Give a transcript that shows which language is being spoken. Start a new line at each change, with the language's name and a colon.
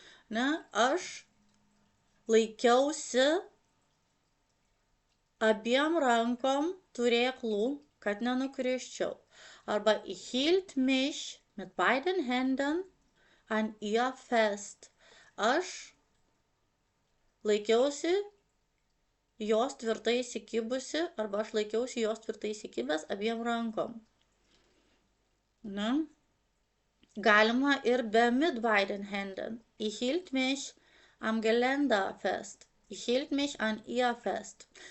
Lithuanian: Ne, aš laikiausi abiem rankom turėklų, kad nenukrisčiau. Arba
German: ich hielt mich mit beiden Händen an ihr fest.
Lithuanian: Aš laikiausi jos tvirtai įsikibusi, arba aš laikiausi jos tvirtai įsikibęs abiem rankom. Ne? Galima ir be
German: mit beiden Händen. Ich hielt mich am Geländer fest. Ich hielt mich an ihr fest.